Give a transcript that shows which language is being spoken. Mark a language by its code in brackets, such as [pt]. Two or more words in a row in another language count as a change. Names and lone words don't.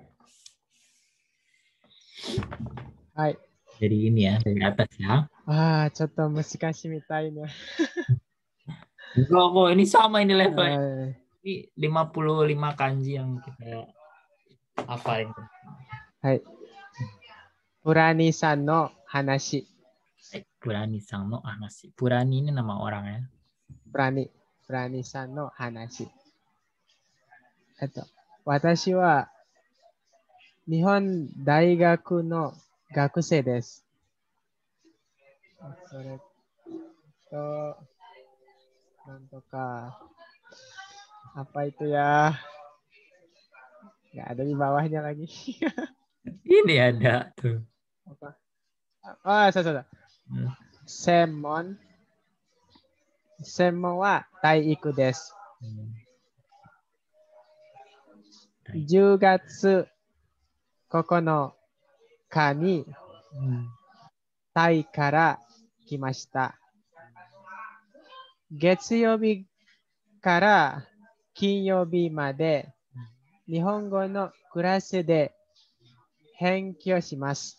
[id] Hai. Dari ini ya, dari atas ya. [ja] ちょっと難しいみたいや. [id] Enggak kok, ini sama ini levelnya. Ini 55 kanji yang kita hafalin. [ja] はい。プラニさんの話. プラニさんの話. [id] Purani ini nama orang ya. [ja] プラニさんの話. 私は日本大学の学生です. なんとか. [id] Apa itu ya? Nggak ada di bawahnya lagi. Ini ada tuh. Apa? Salah. [ja] 専門は体育です. 10月9日にタイから来ました。月曜日から金曜日まで日本語のクラスで勉強します。